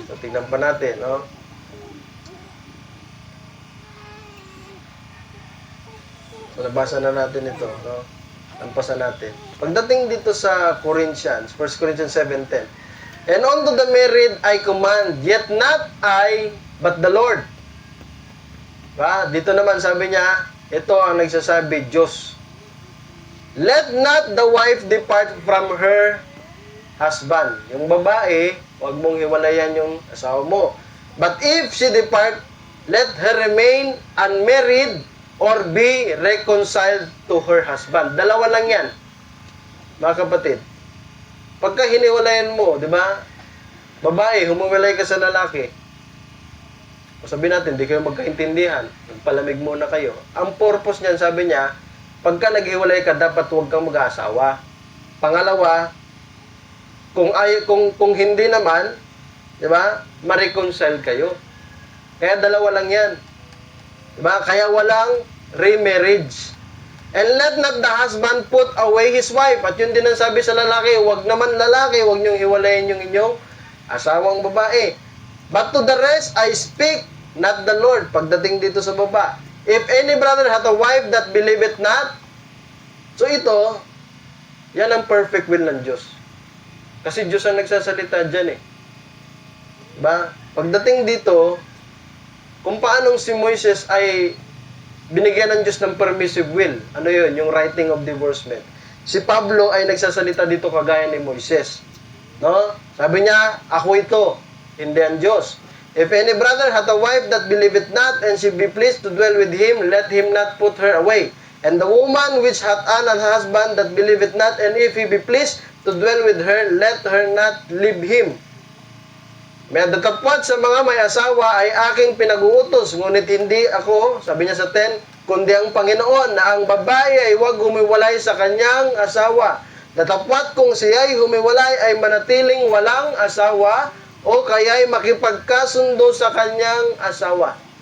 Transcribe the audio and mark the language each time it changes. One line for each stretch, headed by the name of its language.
Filipino: So tingnan pa natin, So nabasa na natin ito, Lampasan natin. Pagdating dito sa Corinthians, 1 Corinthians 7:10.
English: And unto the married I command, yet not I, but the Lord.
Filipino: Dito naman sabi niya, ito ang nagsasabi, Diyos.
English: Let not the wife depart from her husband.
Filipino: Yung babae, huwag mong hiwalayan yung asawa mo.
English: But if she depart, let her remain unmarried or be reconciled to her husband.
Filipino: Dalawa lang yan, mga kapatid. Pagka hiniwalayan mo, di ba? Babae, humiwalay ka sa lalaki. O sabihin natin, di kayo magkaintindihan. Nagpalamig muna kayo. Ang purpose niyan, sabi niya, pagka naghiwalay ka, dapat huwag kang mag-aasawa. Pangalawa, kung hindi naman, di ba, ma-reconcile kayo. Kaya dalawa lang yan. Di ba? Kaya walang remarriage.
English: And let not the husband put away his wife.
Filipino: At yun din ang sabi sa lalaki, huwag naman lalaki, huwag niyong hiwalayin yung inyong asawang babae.
English: But to the rest, I speak, not the Lord.
Filipino: Pagdating dito sa baba.
English: If any brother hath a wife that believeth not,
Filipino: so ito, yan ang perfect will ng Diyos. Kasi Diyos ang nagsasalita dyan eh. Diba? Pagdating dito, kung paanong si Moises ay binigyan ng Diyos ng permissive will. Ano yun? Yung writing of divorcement. Si Pablo ay nagsasalita dito kagaya ni Moises. No? Sabi niya, ako ito, hindi ang Diyos.
English: If any brother hath a wife that believeth not, and she be pleased to dwell with him, let him not put her away. And the woman which hath an husband that believeth not, and if he be pleased to dwell with her, let her not leave him.
Filipino: May datapwat sa mga may asawa ay aking pinag-uutos, ngunit hindi ako, sabi niya sa 10, kundi ang Panginoon, na ang babae ay huwag humiwalay sa kanyang asawa. Datapwat kung siya'y humiwalay ay manatiling walang asawa, o kaya'y makipagkasundo sa kanyang asawa.